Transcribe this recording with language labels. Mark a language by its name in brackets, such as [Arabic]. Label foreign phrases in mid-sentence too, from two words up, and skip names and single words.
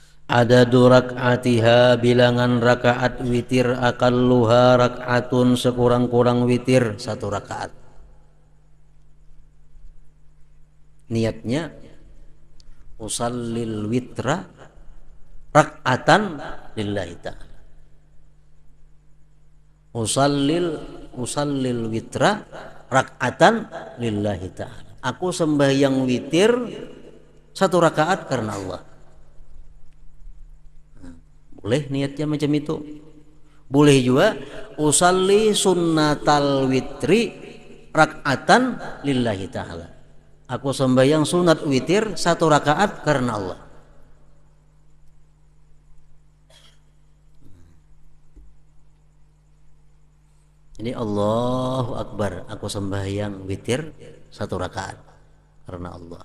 [Banjar] Ada rak'atiha bilangan rakaat witir [Arabic] أقلها ركعة [Banjar] sekurang-kurang witir satu rakaat. [Arabic] Niatnya أصلي الوتر ركعة لله تعالى. أصلي الوتر ركعة لله تعالى. [Banjar] Aku sembahyang witir satu rakaat karena Allah. Boleh niatnya macam itu. Boleh juga [Arabic] أصلي سنة الوتر ركعة لله تعالى. [Banjar] Aku sembahyang sunat witir satu rakaat karena Allah. Ini [Arabic] الله أكبر, [Banjar] aku sembahyang witir satu rakaat karena Allah.